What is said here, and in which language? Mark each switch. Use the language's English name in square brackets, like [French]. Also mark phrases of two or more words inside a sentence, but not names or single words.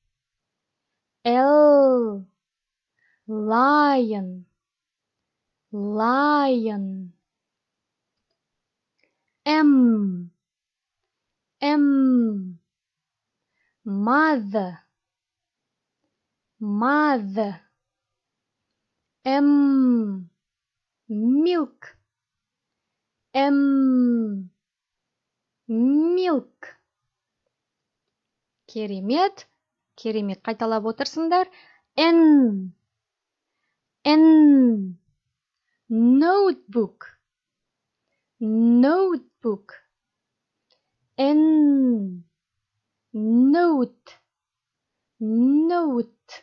[English] lion, M, mother, M, milk, [Kazakh] Керемет. Қайталап отырсыңдар. [English] N, notebook, N. Note. Note.